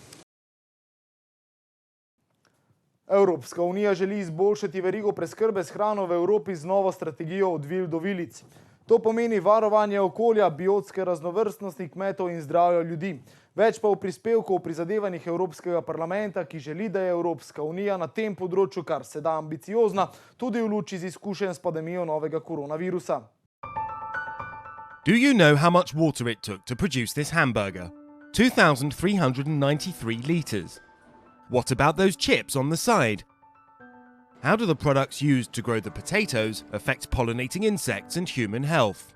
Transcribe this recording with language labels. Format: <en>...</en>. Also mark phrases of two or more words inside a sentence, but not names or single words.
<sl>Evropska unija želi izboljšati verigo preskrbe s hrano v Evropi z novo strategijo od vil do vilic. To pomeni varovanje okolja, biotske raznovrstnosti kmetov in zdravja ljudi. Več pa v prispevku o prizadevanjih Evropskega parlamenta, ki želi, da je Evropska unija na tem področju kar se da ambiciozna, tudi v luči z izkušenj s pandemijo novega koronavirusa.</sl> <en>Do you know how much water it took to produce this hamburger? 2,393 litres. What about those chips on the side? How do the products used to grow the potatoes affect pollinating insects and human health?</en>